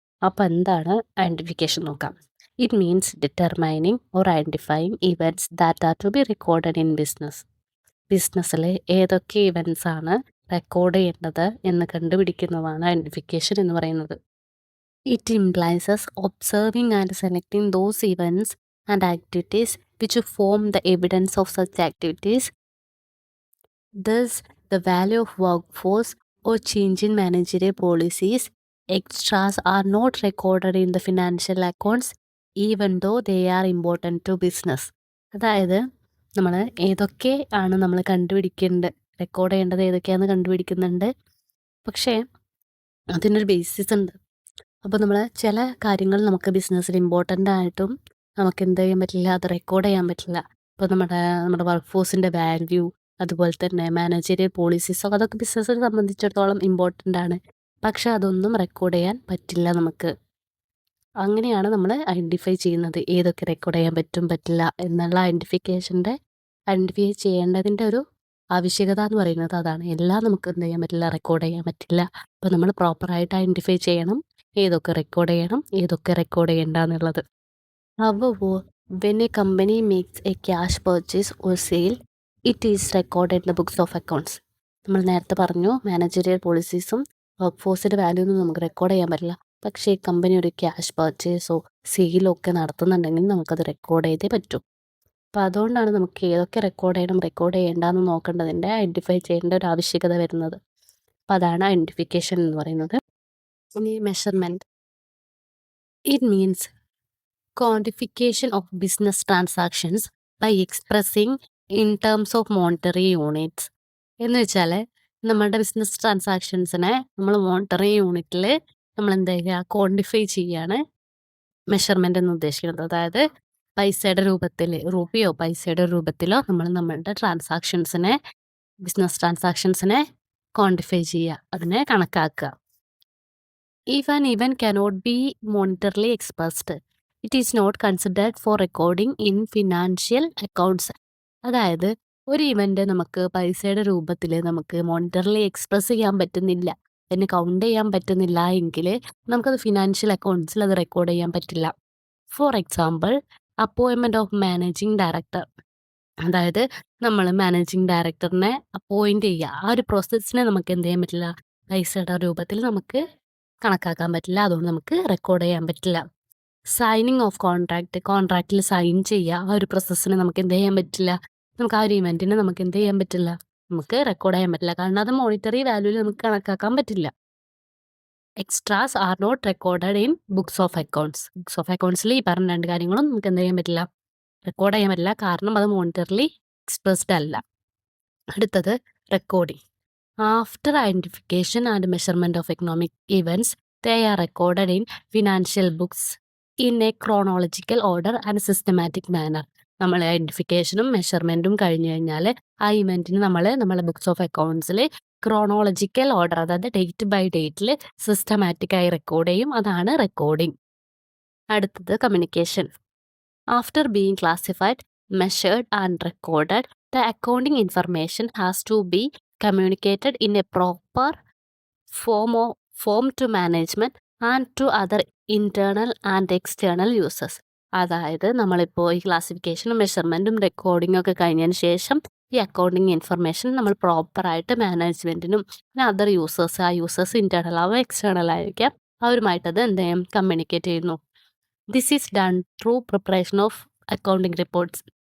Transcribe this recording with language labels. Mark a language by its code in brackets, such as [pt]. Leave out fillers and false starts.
[ml] അപ്പോൾ എന്താണ് ഐഡൻറ്റിഫിക്കേഷൻ നോക്കാം. [en] it means determining or identifying events that are to be recorded in [ml] ബിസിനസ്സിൽ ഏതൊക്കെ ഇവൻറ്റ്സ് ആണ് റെക്കോർഡ് ചെയ്യേണ്ടത് എന്ന് കണ്ടുപിടിക്കുന്നതാണ് ഐഡൻറ്റിഫിക്കേഷൻ എന്ന് പറയുന്നത്. [en] It implies observing and selecting those events and activities which form the evidence of such activities. Thus, the value of workforce or change in managerial policies, extras are not recorded in the financial accounts even though they are important to business. [ml] അതായത് നമ്മൾ ഏതൊക്കെ ആണ് നമ്മൾ record ചെയ്യേണ്ടത് ഏതൊക്കെയാണെന്ന് കണ്ടുപിടിക്കുന്നുണ്ട്. പക്ഷേ അതിനൊരു basis ഉണ്ട്. അപ്പോൾ നമ്മൾ ചില കാര്യങ്ങൾ നമുക്ക് ബിസിനസ്സിൽ ഇമ്പോർട്ടൻ്റ് ആയിട്ടും നമുക്ക് എന്ത് ചെയ്യാൻ പറ്റില്ല, അത് റെക്കോർഡ് ചെയ്യാൻ പറ്റില്ല. ഇപ്പോൾ നമ്മുടെ വർക്ക് ഫോഴ്സിൻ്റെ വാല്യൂ, അതുപോലെ തന്നെ മാനേജറിയൽ പോളിസീസോ, അതൊക്കെ ബിസിനസ്സിനെ സംബന്ധിച്ചിടത്തോളം ഇമ്പോർട്ടൻ്റ് ആണ്. പക്ഷെ അതൊന്നും റെക്കോർഡ് ചെയ്യാൻ പറ്റില്ല നമുക്ക്. അങ്ങനെയാണ് നമ്മൾ ഐഡൻറ്റിഫൈ ചെയ്യുന്നത് ഏതൊക്കെ റെക്കോർഡ് ചെയ്യാൻ പറ്റും പറ്റില്ല എന്നുള്ള ഐഡൻറ്റിഫൈ ചെയ്യേണ്ടതിൻ്റെ ഒരു ആവശ്യകത എന്ന് പറയുന്നത് അതാണ്. എല്ലാം നമുക്ക് എന്ത് ചെയ്യാൻ പറ്റില്ല, റെക്കോർഡ് ചെയ്യാൻ പറ്റില്ല. അപ്പോൾ നമ്മൾ പ്രോപ്പറായിട്ട് ഐഡൻറ്റിഫൈ ചെയ്യണം ഏതൊക്കെ റെക്കോർഡ് ചെയ്യണം ഏതൊക്കെ റെക്കോർഡ് ചെയ്യണ്ട എന്നുള്ളത്. [en] However, when a company makes a cash purchase or sale, it is recorded in the books of accounts. [ml] നമ്മൾ നേരത്തെ പറഞ്ഞു മാനേജറിയൽ പോളിസീസും വർക്ക് ഫോഴ്സിൻ്റെ വാല്യൂ ഒന്നും നമുക്ക് റെക്കോർഡ് ചെയ്യാൻ പറ്റില്ല. പക്ഷേ കമ്പനി ഒരു ക്യാഷ് പർച്ചേസോ സെയിലോ ഒക്കെ നടത്തുന്നുണ്ടെങ്കിൽ നമുക്കത് റെക്കോർഡ് ചെയ്തേ പറ്റൂ. അപ്പോൾ അതുകൊണ്ടാണ് നമുക്ക് ഏതൊക്കെ റെക്കോർഡ് ചെയ്യണം റെക്കോർഡ് ചെയ്യേണ്ടെന്ന് നോക്കേണ്ടതിൻ്റെ ഐഡൻറ്റിഫൈ ചെയ്യേണ്ട ഒരു ആവശ്യകത വരുന്നത്. അപ്പോൾ അതാണ് ഐഡൻറ്റിഫിക്കേഷൻ എന്ന് പറയുന്നത്. ഇനി [en] Measurement. It means quantification of business transactions by expressing in terms of monetary units. [ml] എന്ന് വെച്ചാൽ നമ്മുടെ ബിസിനസ് ട്രാൻസാക്ഷൻസിനെ നമ്മൾ മോണിറ്ററി യൂണിറ്റിൽ നമ്മൾ എന്താ ചെയ്യുക, ക്വാണ്ടിഫൈ ചെയ്യാണ് മെഷർമെൻ്റ് എന്ന് ഉദ്ദേശിക്കുന്നത്. അതായത് പൈസയുടെ രൂപത്തിൽ, രൂപയോ പൈസയുടെ രൂപത്തിലോ നമ്മൾ നമ്മളുടെ ബിസിനസ് ട്രാൻസാക്ഷൻസിനെ ക്വാണ്ടിഫൈ ചെയ്യുക, അതിനെ കണക്കാക്കുക. [en] If an event cannot be monetarily expressed, it is not considered for recording in financial accounts. [ml] അതായത് ഒരു ഇവൻ്റ് നമുക്ക് പൈസയുടെ രൂപത്തിൽ നമുക്ക് മോണിറ്ററിലി എക്സ്പ്രസ് ചെയ്യാൻ പറ്റുന്നില്ല, അതിന് കൗണ്ട് ചെയ്യാൻ പറ്റുന്നില്ല എങ്കിൽ നമുക്കത് ഫിനാൻഷ്യൽ അക്കൗണ്ട്സിൽ അത് റെക്കോർഡ് ചെയ്യാൻ പറ്റില്ല. [en] For example, appointment of managing director. [ml] അതായത് നമ്മൾ മാനേജിങ് ഡയറക്ടറിനെ അപ്പോയിൻറ്റ് ചെയ്യുക, ആ ഒരു പ്രോസസ്സിനെ നമുക്ക് എന്ത് ചെയ്യാൻ പറ്റില്ല, പൈസയുടെ രൂപത്തിൽ നമുക്ക് കണക്കാക്കാൻ പറ്റില്ല, അതുകൊണ്ട് നമുക്ക് റെക്കോർഡ് ചെയ്യാൻ പറ്റില്ല. സൈനിങ് ഓഫ് കോൺട്രാക്റ്റിൽ സൈൻ ചെയ്യുക, ആ ഒരു പ്രോസസ്സിന് നമുക്ക് എന്ത് ചെയ്യാൻ പറ്റില്ല, നമുക്ക് ആ ഒരു ഇവൻറ്റിനെ നമുക്ക് എന്ത് ചെയ്യാൻ പറ്റില്ല, നമുക്ക് റെക്കോർഡ് ചെയ്യാൻ പറ്റില്ല, കാരണം അത് മോണിറ്ററി വാല്യൂവിൽ നമുക്ക് കണക്കാക്കാൻ പറ്റില്ല. [en] Extras are not recorded in books of accounts. [ml] Books of അക്കൗണ്ട്സിൽ ഈ പറഞ്ഞ രണ്ട് കാര്യങ്ങളും നമുക്ക് എന്ത് ചെയ്യാൻ പറ്റില്ല, റെക്കോർഡ് ചെയ്യാൻ പറ്റില്ല, കാരണം അത് മോണിറ്ററിലി എക്സ്പ്രസ്ഡ് അല്ല. അടുത്തത് recording. [en] After identification and measurement of economic events, they are recorded in financial books in a chronological order and systematic manner. [ml] നമ്മൾ ഐഡൻറ്റിഫിക്കേഷനും മെഷർമെൻറ്റും കഴിഞ്ഞു കഴിഞ്ഞാൽ ആ ഇവൻറ്റിന് നമ്മളെ ബുക്സ് ഓഫ് അക്കൗണ്ട്സിൽ ക്രോണോളജിക്കൽ ഓർഡർ, അതായത് ഡേറ്റ് ബൈ ഡേറ്റിൽ സിസ്റ്റമാറ്റിക്കായി റെക്കോർഡ് ചെയ്യും. അതാണ് റെക്കോർഡിംഗ്. അടുത്തത് communication. [en] After being classified, measured and recorded, the accounting information has to be communicated in a proper form to management and to other internal and external users. [ml] അതായത് നമ്മളിപ്പോൾ ഈ ക്ലാസിഫിക്കേഷനും മെഷർമെൻറ്റും റെക്കോർഡിങ്ങും ഒക്കെ കഴിഞ്ഞതിന് ശേഷം ഈ അക്കൗണ്ടിങ് ഇൻഫർമേഷൻ നമ്മൾ പ്രോപ്പറായിട്ട് മാനേജ്മെൻറ്റിനും പിന്നെ അതർ യൂസേഴ്സ്, ആ യൂസേഴ്സ് ഇൻറ്റേർണൽ ആവും എക്സ്റ്റേണൽ ആയിരിക്കാം, അവരുമായിട്ടത് എന്ത് ചെയ്യും, കമ്മ്യൂണിക്കേറ്റ് ചെയ്യുന്നു. [en] This is done through preparation of accounting reports.